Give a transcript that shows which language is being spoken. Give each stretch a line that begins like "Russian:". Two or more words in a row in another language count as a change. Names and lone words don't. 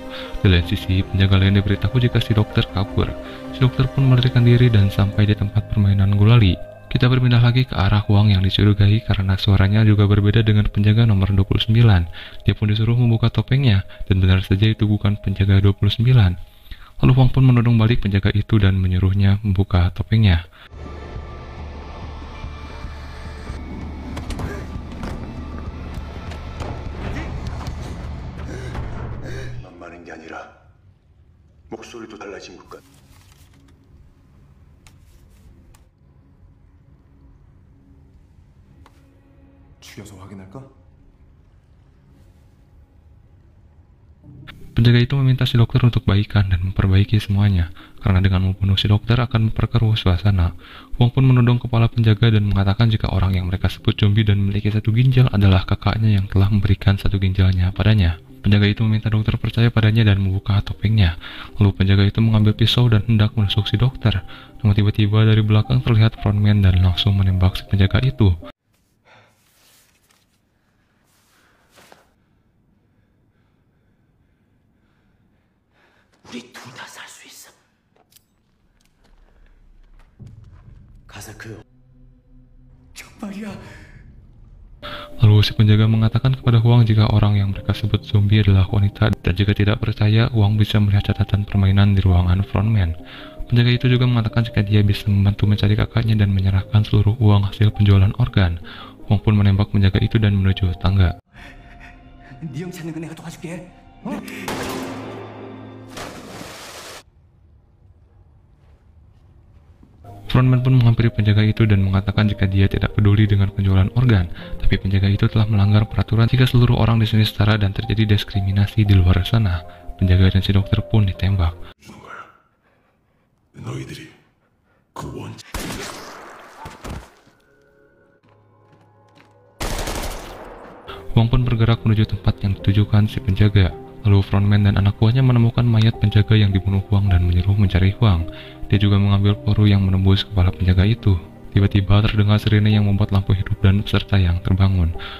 Indonesian: Di lain sisi, penjaga lain diberitahu jika si dokter kabur. Si dokter pun melarikan diri dan sampai di tempat permainan gulali. Kita berpindah lagi ke arah Wang yang dicurigai karena suaranya juga berbeda dengan penjaga nomor 29. Dia pun disuruh membuka topengnya, dan benar saja itu bukan penjaga 29. Lalu Wang pun menodong balik penjaga itu dan menyuruhnya membuka topengnya.
Korean: 만만한 게 아니라 목소리도 달라진 것 같아. 죽여서 확인할까?
Indonesian: Penjaga itu meminta si dokter untuk baikan dan memperbaiki semuanya, karena dengan membunuh si dokter akan memperkeruh suasana. Wong pun menodong kepala penjaga dan mengatakan jika orang yang mereka sebut zombie dan memiliki 1 ginjal adalah kakaknya yang telah memberikan 1 ginjalnya padanya. Penjaga itu meminta dokter percaya padanya dan membuka topengnya. Lalu penjaga itu mengambil pisau dan hendak menusuk si dokter. Namun tiba-tiba dari belakang terlihat frontman dan langsung menembak si penjaga itu.
Korean: 우리 둘 다 살 수 있어. 가서 그 정말이야.
Indonesian: Lalu si penjaga mengatakan kepada Huang jika orang yang mereka sebut zombie adalah wanita, dan jika tidak percaya, Huang bisa melihat catatan permainan di ruangan frontman. Penjaga itu juga mengatakan jika dia bisa membantu mencari kakaknya dan menyerahkan seluruh uang hasil penjualan organ. Huang pun menembak penjaga itu dan menuju tangga.
Korean: 네 형 찾는 거 내가 도와줄게. 어?
Indonesian: Frontman pun menghampiri penjaga itu dan mengatakan jika dia tidak peduli dengan penjualan organ, tapi penjaga itu telah melanggar peraturan jika seluruh orang di sini setara dan terjadi diskriminasi di luar sana. Penjaga dan si dokter pun ditembak.
Korean: 너희들이 그 원.
Indonesian: Huang pun bergerak menuju tempat yang ditujukan si penjaga. Lalu frontman dan anak buahnya menemukan mayat penjaga yang dibunuh Huang dan menyuruh mencari Huang. Dia juga mengambil peluru yang menembus kepala penjaga itu. Tiba-tiba terdengar sirene yang membuat lampu hidup dan peserta yang terbangun.